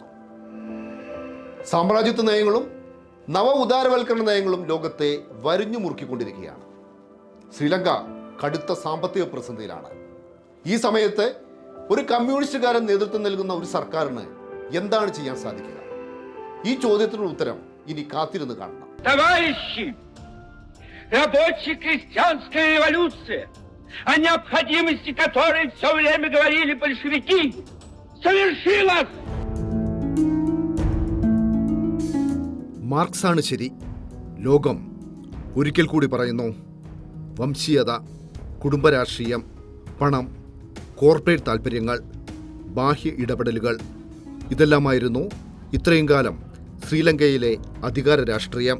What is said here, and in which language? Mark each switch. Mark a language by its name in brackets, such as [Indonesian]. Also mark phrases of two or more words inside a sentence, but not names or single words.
[Malayalam] സാമ്രാജ്യത്വ നയങ്ങളും നവ ഉദാരവൽക്കരണ നയങ്ങളും ലോകത്തെ വരിഞ്ഞു മുറുക്കിക്കൊണ്ടിരിക്കുകയാണ്. ശ്രീലങ്ക കടുത്ത സാമ്പത്തിക പ്രതിസന്ധിയിലാണ്. ഈ സമയത്ത് ഒരു കമ്മ്യൂണിസ്റ്റുകാരൻ നേതൃത്വം നൽകുന്ന ഒരു സർക്കാരിന് എന്താണ് ചെയ്യാൻ സാധിക്കുക? ഈ ചോദ്യത്തിനുള്ള ഉത്തരം ഇനി കാത്തിരുന്ന് കാണണം. [Russian] Рабочая крестьянская революция, о необходимости которой все время говорили большевики, совершилась. [Malayalam] മാർക്സാണ് ശരി. ലോകം ഒരിക്കൽ കൂടി പറയുന്നു. വംശീയത, കുടുംബരാഷ്ട്രീയം, പണം, കോർപ്പറേറ്റ് താൽപ്പര്യങ്ങൾ, ബാഹ്യ ഇടപെടലുകൾ, ഇതെല്ലാമായിരുന്നു ഇത്രയും കാലം ശ്രീലങ്കയിലെ അധികാര രാഷ്ട്രീയം.